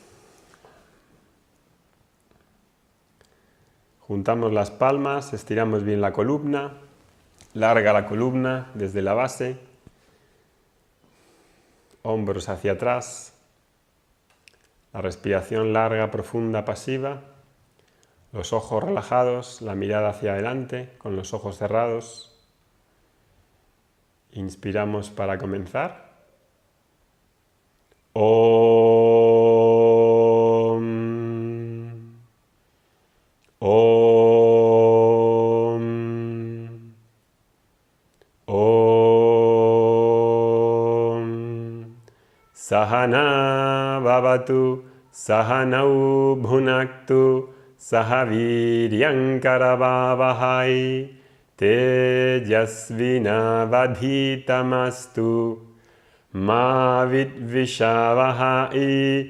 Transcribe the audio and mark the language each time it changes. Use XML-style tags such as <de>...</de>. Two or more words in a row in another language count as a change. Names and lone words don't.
<es>Juntamos las palmas, estiramos bien la columna, larga la columna desde la base, hombros hacia atrás, la respiración larga, profunda, pasiva, los ojos relajados, la mirada hacia adelante con los ojos cerrados. Inspiramos para comenzar.</es> <sa>Om. Om. Om. सह नाववतु, सह नौ भुनक्तु, सह वीर्यं करवावहै, तेजस्वि नावधीतमस्तु मा विद्विषावहै.</sa>